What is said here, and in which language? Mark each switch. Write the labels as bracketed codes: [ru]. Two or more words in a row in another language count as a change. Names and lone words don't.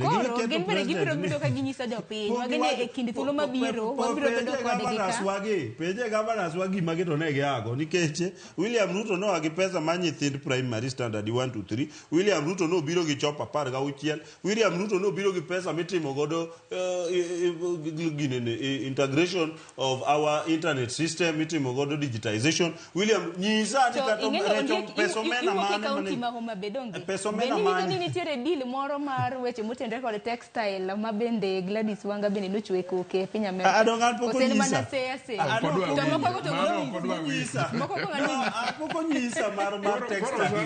[luo] gin bende gibiro bedo ka ginyiso jopiny wagene e kind thuolo mabiro wabiro bedo kodgi ka peje gavanas wagi mage to ne giago nikech William Ruto no agi pesa ma nyithind [en] primary standard [luo] 1 to 3 William Ruto no biro gi chopa 16 William Ruto no biro gi pesa mitimo godo [en] integration of our internet system [luo] mitimo godo digitization William nyisa ni kato peso mena mane peso mena mane nitiere deal moro mar weche motendre kod textile ma bende Gladys Wanga bende nochwe koke piny Amerika adongan poko nyisa poko nyisa mar textile